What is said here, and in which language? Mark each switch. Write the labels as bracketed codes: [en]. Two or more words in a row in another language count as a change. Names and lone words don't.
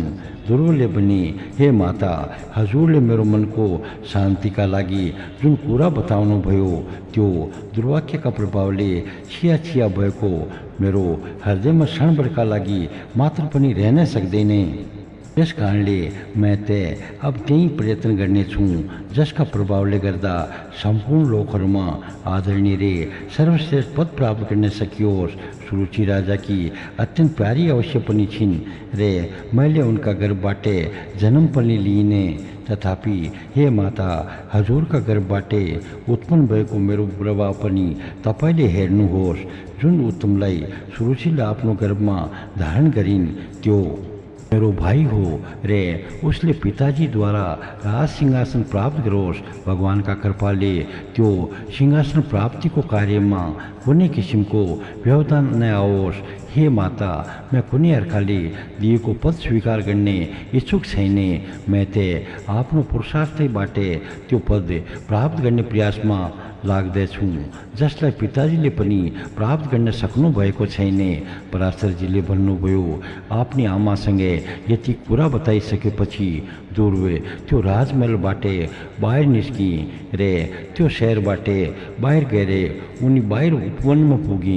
[ne] ध्रुवले भने, हे माता, हजुरले मेरो मनको शान्तिका लागि जुन कुरा बताउनु भयो त्यो दुर्वाक्यका प्रभावले छिया भएको मेरो हृदयमा क्षणभरका लागि मात्र पनि रहन सक्दैन। यस कारणले मैं अब त्यही प्रयत्न गर्नेछु जसका प्रभावले गर्दा सम्पूर्ण लोकहरूमा आदरणीय रे सर्वश्रेष्ठ पद प्राप्त गर्न सकियोस्। सुरुचि [hi] राजा की अत्यंत प्यारी [ne] अवश्य पनि छिन् रे मैले उनका गर्भबाट जन्म पनि लिइने। तथापि हे माता, हजुरका गर्भबाट उत्पन्न भएको मेरो प्रभाव पनि तपाईँले हेर्नुहोस्। जुन उत्तमलाई सुरुचिले आफ्नो गर्भमा धारण गरिन् त्यो मेरो भाइ हो रे उसले पिताजीद्वारा राज सिंहासन प्राप्त गरोस्। भगवानका कृपाले त्यो सिंहासन प्राप्तिको कार्यमा कुनै किसिमको व्यवधान नआओस्। हे माता, मैं कुनै अर्काले दिएको पद स्वीकार गर्ने इच्छुक छैन। मैं आफ्नो पुरुषार्थबाट त्यो पद प्राप्त गर्ने प्रयासमा लाग्दैछु जसलाई पिताजीले पनि प्राप्त गर्न सक्नु भएको छैन। पराशरजीले भन्नुभयो, आफ्नी आमासँगै यति कुरा बताइसकेपछि ध्रुव त्यो राजमहलबाट बाहिर निस्की रे त्यो शहरबाट बाहिर गएर उनी बाहिर उपवनमा पुगे।